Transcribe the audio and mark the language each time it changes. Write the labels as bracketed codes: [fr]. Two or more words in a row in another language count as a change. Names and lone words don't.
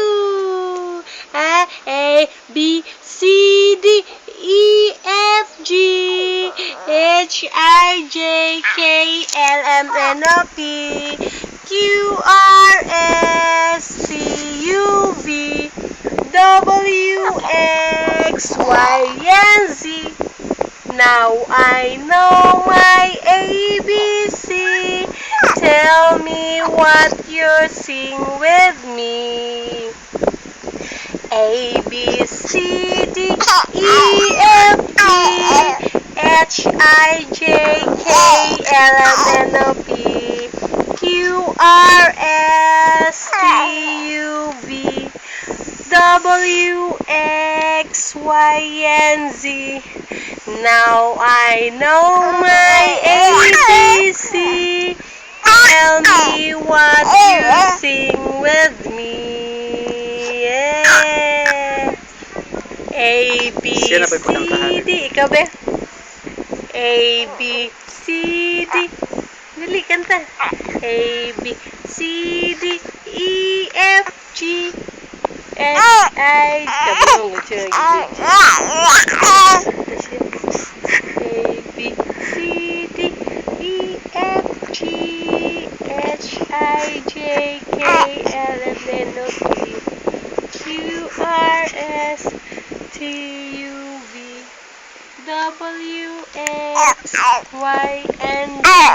[en] A, B, C, D, E, F, G, H, I, J, K, L, M, N, O, P, Q, R, S, T, U, V, W, X, Y, and Z. Now I know my ABC. Tell me what you're seeing with me. A, B, C, D, E, F, G, H, I, J, K, L, M, N, O, P, Q, R, S, T, U, V, W, X, Y, and Z. Now I know my ABC. Tell me what you sing with me. Yeah. A, B, [tl] Siya na ba yung [en] C, [tl] pakantahan? D. Ikaw ba? [en] A, B, C, D. [tl] Dali, kanta. [en] A, B, C, D, E, F, G, H, I, [tl] kabulong ito yung [en] A, B, C, D, E, F, G, H, I, J, K, L, M, N, O, P, Q, R, S, T, U, V, W, X, Y, and Z.